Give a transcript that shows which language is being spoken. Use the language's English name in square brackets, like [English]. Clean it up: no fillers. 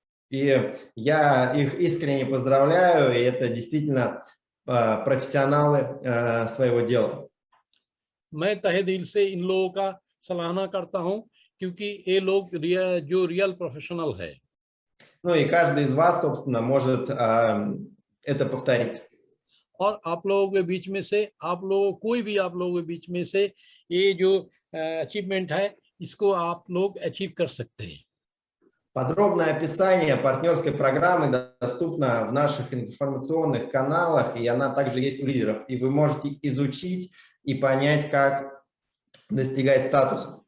[Russian] И я их искренне поздравляю, и это действительно профессионалы своего дела. [Hindi] मैं तहे दिल से इन लोगों का सराहना करता हूं, क्योंकि ये लोग जो रियल प्रोफेशनल है. [Russian] Ну и каждый из вас, собственно, может это повторить. [Hindi] और आप लोगों के बीच में से कोई भी आप लोगों के बीच में से ये जो अचीवमेंट है, इसको आप लोग अचीव कर सकते हैं. [Russian] Подробное описание партнерской программы доступно в наших информационных каналах, и она также есть у лидеров. И вы можете изучить и понять, как достигать статуса.